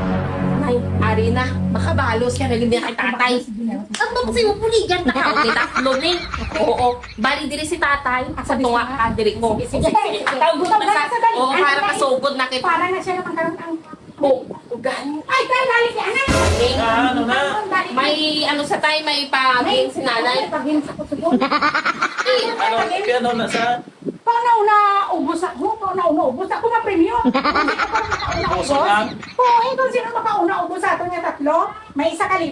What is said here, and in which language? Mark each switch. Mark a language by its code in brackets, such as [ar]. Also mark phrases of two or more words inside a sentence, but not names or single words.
[hil] Nay, ari na. Makabalos ka na kay tatay. Ang bang mo buligan ta ka. Okay, tatlo ni. Oo. Bali diri si tatay. Sa tunga ka diri ko. Sige. Tawag mo na sa... Oo, para masugod na kita. Para na siya naman karon ang... Oo, gani. Ay, dali si anak! Ano na? May ano sa tayo, may pagin si nanay. Pagin sa kusubon. Ano na sa... Pauna-una ubos ako. Pauna-una ubos ako ma-premyo. Puso lang? Oo, kung sino makauna ubos sa ato niya tatlo, may 1,000.